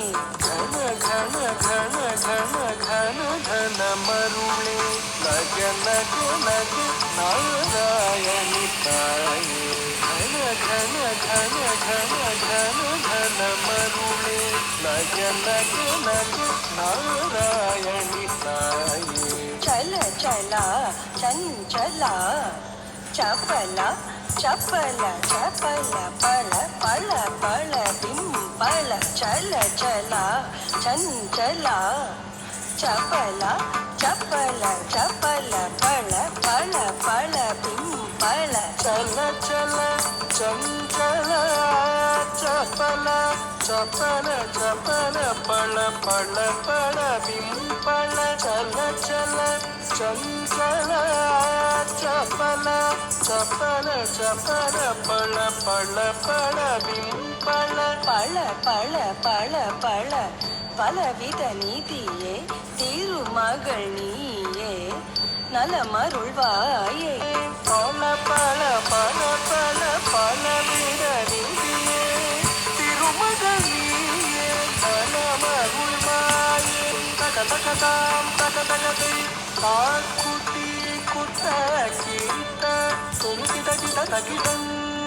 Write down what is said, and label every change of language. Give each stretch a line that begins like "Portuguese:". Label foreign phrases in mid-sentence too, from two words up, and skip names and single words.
Tamil: கண கண கண கண கண கண மருளே நக நக நக நாராயணி தாயே கண கண கண கண கண கண மருளே நக நக நக நாராயணி தாயே
Kannada: ಚಲ ಚಲ ಚಂಚಲ ಚಪಲ ಚಪಲ ಚಪಲ ಪಳ ಪಳ ಪಳ ಡಿಂಪಳ ಚಲ ಚಲ ಚಂಚಲ ಚಪಲ ಚಪಲ ಚಪಲ ಪಳ ಪಳ ಪಳ ಡಿಂಪಳ ಚಲ ಚಲ ಚಂಚಲ ಚಪಲ ಚಪಲ ಚಪಲ ಪಳ ಪಳ ಪಳ ಬಿಂಪಳ ಚಲ ಚಲ ಚಂಚಲ ಚಪಲ ಚಪಲ ಚಪಲ ಪಳ ಪಳ ಪಳ ಬಿಂಪಳ
Tamil: பழ பழ பழ பழ பலவித நீதியே திருமகள் நீயே நலமருள்வாயே பல பல பல பல பலவித நீதியே திருமகள் நீயே நலமருள்வாயே தக தகதாம் தக தகதை காக்குட்டி குத்த கீட்ட தொழுகிட கிட தகிடம்